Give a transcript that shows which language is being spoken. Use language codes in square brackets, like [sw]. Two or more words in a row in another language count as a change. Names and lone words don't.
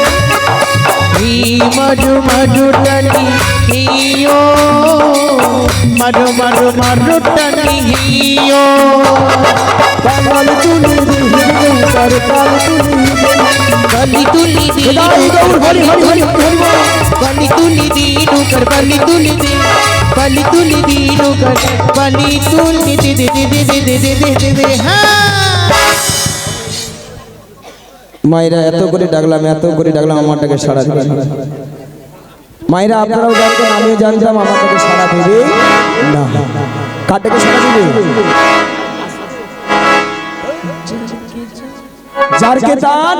[bn] মধু মধু টনি হিও, মধু মধু মধু টনি হিও। পাল তুলি হিরে নৌকার, পাল তুলি পালি তুলি দি, হরি হরি হরি হরি, পালি তুলি দিনুকার, পালি তুলি দি, পালি তুলি দিনুকার, পালি তুলি দি দি দি দি দি দি দি দি। হ্যাঁ, মায়েরা এত করে ডাকলাম, এত করে ডাকলাম, আমারটাকে সাড়া দিবে না। মায়েরা আপনারাও জানতেন, আমিও জানতাম আমারটাকে সাড়া দেবে না। কারটাকে সাড়া দিবে? যার কে তার